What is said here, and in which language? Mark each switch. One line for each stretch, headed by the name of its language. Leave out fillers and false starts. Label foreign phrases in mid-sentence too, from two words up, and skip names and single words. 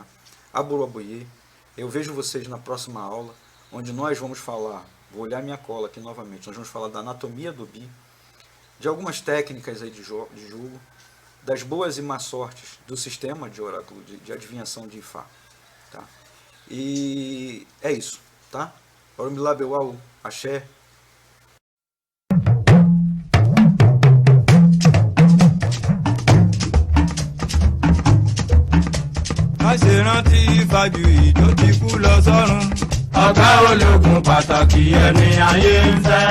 Portuguese: Aburuabuie, eu vejo vocês na próxima aula, onde nós vamos falar, vou olhar minha cola aqui novamente, nós vamos falar da anatomia do Obi, de algumas técnicas aí de jogo, das boas e más sortes do sistema de oráculo, de adivinhação de Ifá. Tá? E é isso, tá? Orumilabeuau, axé.
Yoruba: má ṣe rántí Fájuyì tó ti kú lọ sọ́run. Ọ̀gá ológun pàtàkì ẹni ayé ń fẹ́.